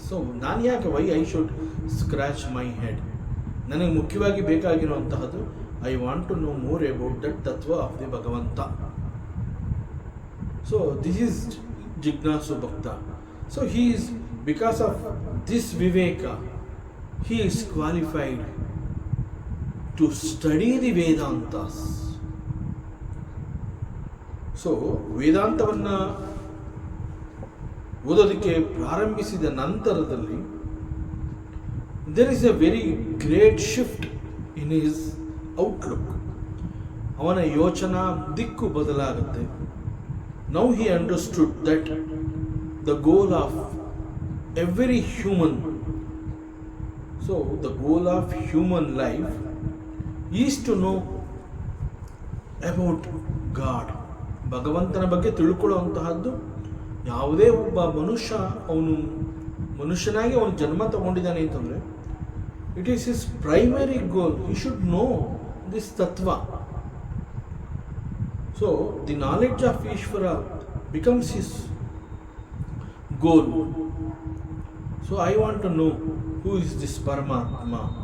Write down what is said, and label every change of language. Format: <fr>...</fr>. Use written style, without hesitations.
<en>so</en> <kn>ನಾನು ಯಾಕೆ</kn> <en>Why I should scratch my head.</en> <kn>ನನಗೆ ಮುಖ್ಯವಾಗಿ ಬೇಕಾಗಿರುವಂತಹದ್ದು</kn> <en>I want to know more about that tattva of the Bhagavanta. So this is jijnasu bhakta. So he is because of this viveka he is qualified to study the Vedantas.</en> <kn>So ವೇದಾಂತವನ್ನು ಓದೋದಕ್ಕೆ ಪ್ರಾರಂಭಿಸಿದ ನಂತರದಲ್ಲಿ</kn> <en>there is a very great shift in his outlook.</en> <kn>ಅವನ ಯೋಚನಾ ದಿಕ್ಕು ಬದಲಾಗುತ್ತೆ.</kn> <en>Now he understood that the goal of every human, so the goal of human life is to know about God.</en> <kn>ಭಗವಂತನ ಬಗ್ಗೆ ತಿಳ್ಕೊಳ್ಳುವಂತಹದ್ದು ಯಾವುದೇ ಒಬ್ಬ ಮನುಷ್ಯ ಅವನು ಮನುಷ್ಯನಾಗಿ ಅವನು ಜನ್ಮ ತಗೊಂಡಿದ್ದಾನೆ ಅಂತಂದರೆ</kn> <en>It is his primary goal. He should know this tattva. So the knowledge of Ishwara becomes his goal. So I want to know who is this Paramatma.</en>